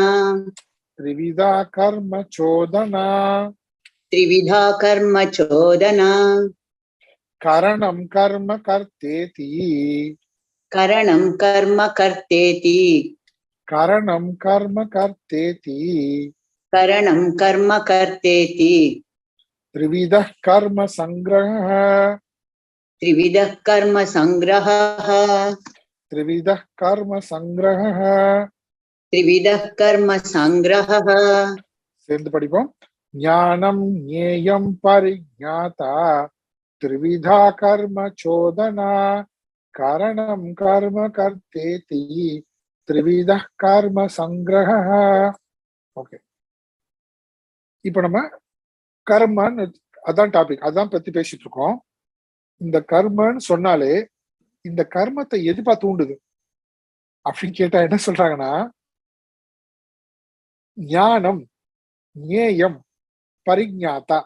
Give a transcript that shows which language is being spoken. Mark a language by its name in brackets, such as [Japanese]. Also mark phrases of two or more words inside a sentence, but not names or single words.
[Sanskrit] त्रिविधा कर्म चोदना. त्रिविधा कर्म चोदना. करणं कर्म कर्तेति. करणं कर्म कर्तेति. करणं कर्म कर्तेति. करणं कर्म कर्तेति त्रिविधः कर्म संग्रहः त्रिविधः कर्म संग्रहः त्रिविधः कर्म संग्रहः त्रिविधः कर्म संग्रहः [Tamil] சேர்ந்து படிப்போம். [Sanskrit] ज्ञानं ज्ञेयं परिज्ञाता त्रिविधा कर्म चोदना कारणं कर्म कर्तेति त्रिविधः कर्म संग्रहः. [Tamil] ஓகே, இப்போ நம்ம கர்மன்னு அதான் டாபிக், அதான் பத்தி பேசிட்டு இருக்கோம். இந்த கர்மன்னு சொன்னாலே இந்த கர்மத்தை எதுப்பா தூண்டுது அப்படின்னு கேட்டா என்ன சொல்றாங்கன்னா, [Sanskrit] ज्ञानं ज्ञेयं परिज्ञाता.